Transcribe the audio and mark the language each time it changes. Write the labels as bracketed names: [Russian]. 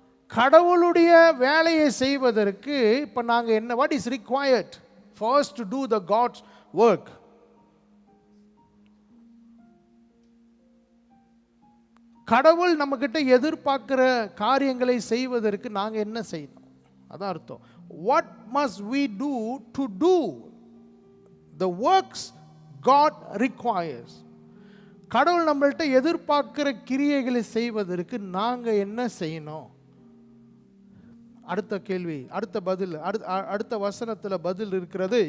[Tamil] கடவுளுடைய வேலையை செய்வதற்கு இப்போ நாங்கள் என்ன, [English] What is required first to do the God's work? [Tamil] கடவுள் நம்மக்கிட்ட எதிர்பார்க்கிற காரியங்களை செய்வதற்கு நாங்கள் என்ன செய்யணும்? அதான் அர்த்தம். [English] What must we do to do the works God requires? [Tamil] கடவுள் நம்மள்கிட்ட எதிர்பார்க்கிற கிரியைகளை செய்வதற்கு நாங்கள் என்ன செய்யணும்? அடுத்த கேள்வி, அடுத்த பதில், அடுத்த வசனத்தில் பதில் இருக்கிறது.